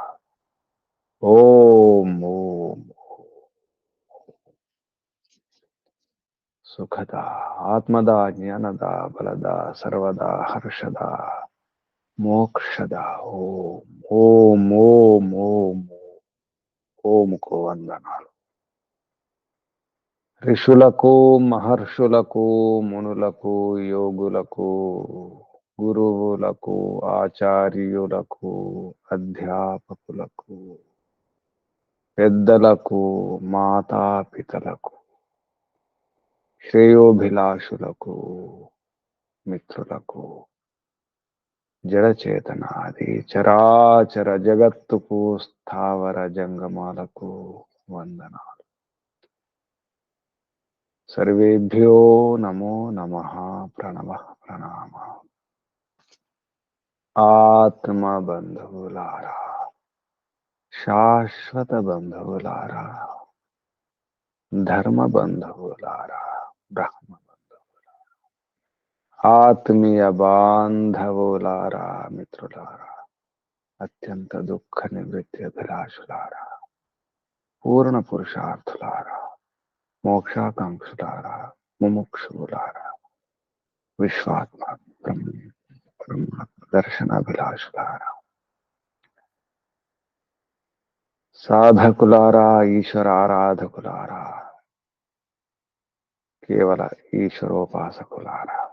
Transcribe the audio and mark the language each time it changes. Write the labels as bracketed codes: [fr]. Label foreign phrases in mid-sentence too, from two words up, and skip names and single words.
[sa] ओम ओम सुखदा आत्मदा ज्ञानदा बलदा सर्वदा हर्षदा मोक्षदा। ओम ओम ओम ओम ओम [te] को వందనాలు। ఋషులకు మహర్షులకు మునులకు యోగులకు గురువులకు ఆచార్యులకు అధ్యాపకులకు పెద్దలకు మాతాపితలకు శ్రేయోభిలాషులకు మిత్రులకు జడచేతనాది చరాచర జగత్తుకు స్థావర జంగమాలకు వందనాలు। [sa] सर्वेभ्यो नमो नमः प्रणवः प्रणामः। [te] ఆత్మ బంధులారా శాశ్వత బంధులారా ధర్మ బంధులారా బ్రహ్మ ఆత్మీయ బాంధవులారా మిత్రులారా అత్యంత దుఃఖ నివృత్తి అభిలాషులారా పూర్ణ పురుషార్థులారా మోక్షాకాంక్షులారా ముముక్షులారా విశ్వాత్మా బ్రహ్మ దర్శనాభిలాషులారా సాధకులారా ఈశ్వర ఆరాధకులారా కేవల ఈశ్వరోపాసకులారా